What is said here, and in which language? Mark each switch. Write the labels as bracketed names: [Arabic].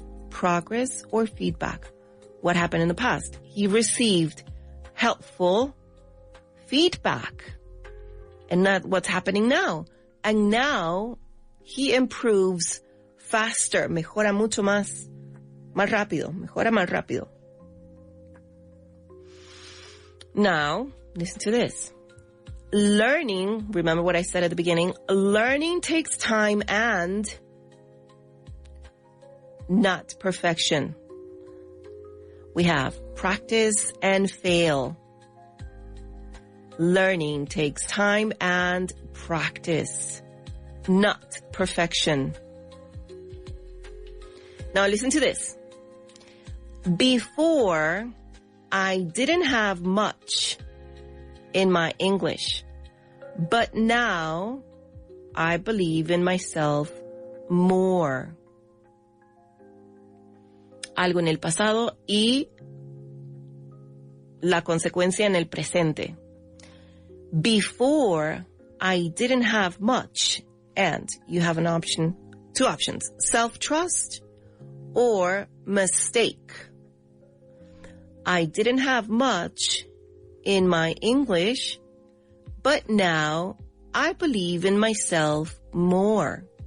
[English] Progress or feedback. What happened in the past? He received helpful feedback. And that's what's happening now. And now he improves faster. [Spanish] Mejora mucho más rápido. Mejora más rápido. [English] Now, listen to this. Learning, remember what I said at the beginning, learning takes time and not perfection. We have practice and fail. Learning takes time and practice, not perfection. Now listen to this. Before, I didn't have much in my English, but now I believe in myself more. [Spanish] Algo en el pasado y la consecuencia en el presente. [English] Before, I didn't have much, and you have two options, self-trust or mistake. I didn't have much in my English, but now I believe in myself more.